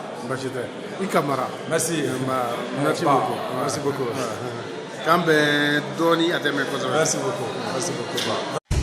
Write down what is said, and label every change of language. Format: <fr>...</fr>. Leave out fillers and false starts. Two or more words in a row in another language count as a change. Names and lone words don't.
<bm>basi tɛ i Camara.</bm> <fr>merci merci beaucoup merci beaucoup.</fr> <bm>k'an bɛn dɔɔni a tɛ mɛn kosɛbɛ.</bm> <fr>merci beaucoup.</fr>